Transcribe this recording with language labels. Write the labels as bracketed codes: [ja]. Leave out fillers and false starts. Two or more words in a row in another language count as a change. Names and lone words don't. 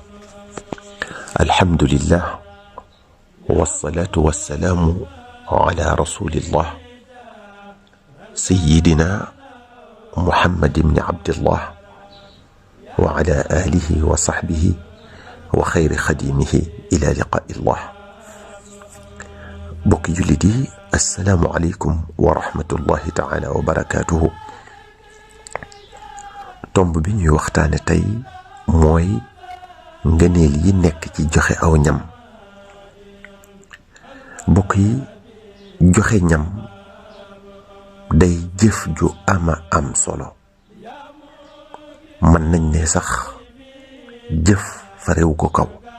[ar] الحمد لله والصلاة والسلام على رسول الله سيدنا محمد بن عبد الله وعلى آله وصحبه وخير خديمه إلى لقاء الله. [wo] bokki jullit yi [ar] السلام عليكم ورحمة الله تعالى وبركاته. [wo] tomb bi ñuy waxtaane tey mooy ngëneel yi nekk ci joxe aw ñam. bokk yi joxe ñam day jëf ju ama am solo, mën nañ ne sax jëf farewu ko kaw.